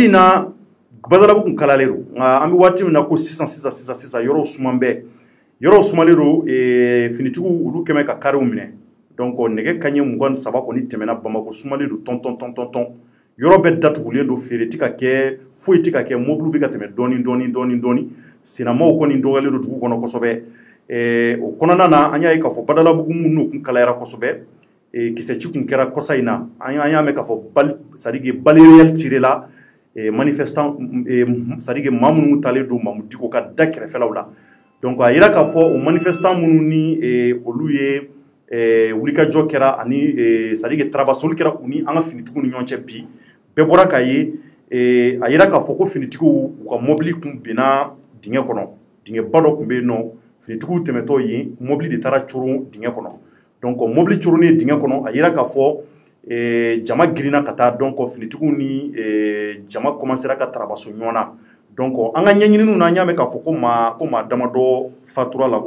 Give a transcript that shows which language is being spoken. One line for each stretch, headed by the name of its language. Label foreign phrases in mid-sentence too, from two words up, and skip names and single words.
Bambara: in na badalabugu tun kalalen don nka an bɛ waati min na ko sisan yɔrɔw suman bɛɛ yɔrɔw sumalen don finitigiw olu kɛmɛ ka karew minɛ donc nɛgɛ kanɲɛ 23 kɔni tɛmɛna Bamako sumalen don tɔn yɔrɔ bɛɛ datugulen don feere tɛ ka kɛ foyi tɛ ka kɛ mobile bɛ ka tɛmɛ dɔɔni senamaw kɔni dɔgɔyalen don dugu kɔnɔ kosɛbɛ o kɔnɔna na an y'a ye k'a fɔ badalabugu minnu kun kalayara kosɛbɛ kisɛci kun kɛra kɔsa in na an y'a mɛn k'a fɔ
French: c'est-à-dire que balle réelle tirée la manifestant c'est-à-dire que
Bambara: maa minnu talen don Mamudu Diko ka da kɛrɛfɛlaw la donc a yira k'a fɔ o manifestant minnu ni olu ye wulikajɔ kɛra ani
French: c'est-à-dire que
Bambara: tarabasoli kɛra u ni an ka finitigiw ni ɲɔgɔn cɛ bi bɛɛ bɔra k'a ye a yira k'a fɔ ko finitigiw u ka mobili kun binna dingɛ kɔnɔ dingɛba dɔ tun bɛ yen nɔ finitigiw tɛmɛtɔ yen mobili de taara coron dingɛ kɔnɔ donc mobili coronnen dingɛ kɔnɔ a yira k'a fɔ jama girinna ka taa donc finitigiw ni jama commencera ka tarabaso ɲɔgɔn na donc an ka ɲɛɲininiw na an y'a mɛn k'a fɔ ko maa damadɔ fatura la